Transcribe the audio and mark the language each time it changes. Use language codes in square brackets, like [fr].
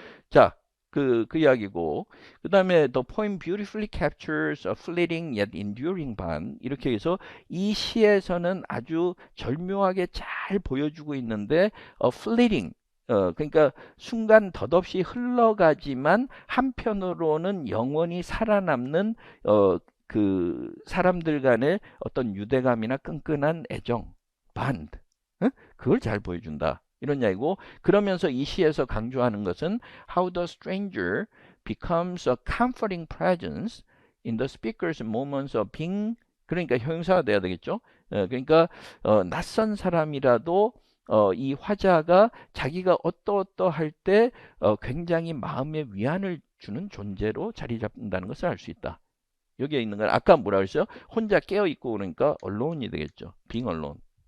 [ko] 자, 그 이야기고 그 다음에 [en] The poem beautifully captures a fleeting yet enduring bond [ko] 이렇게 해서 이 시에서는 아주 절묘하게 잘 보여주고 있는데 fleeting 그러니까 순간 덧없이 흘러가지만 한편으로는 영원히 살아남는 그 사람들 간의 어떤 유대감이나 끈끈한 애정 bond 그걸 잘 보여준다. [en] 이런 이야기고 그러면서 이 시에서 강조하는 것은 how the stranger becomes a comforting presence in the speaker's moments of being [ko] 그러니까 형용사가 돼야 되겠죠. 그러니까 낯선 사람이라도 이 화자가 자기가 어떠할 때 굉장히 마음의 위안을 주는 존재로 자리 잡는다는 것을 알 수 있다. 여기에 있는 건 아까 뭐라 그랬어요? 혼자 깨어 있고 그러니까 allone이 되겠죠. [en] being alone.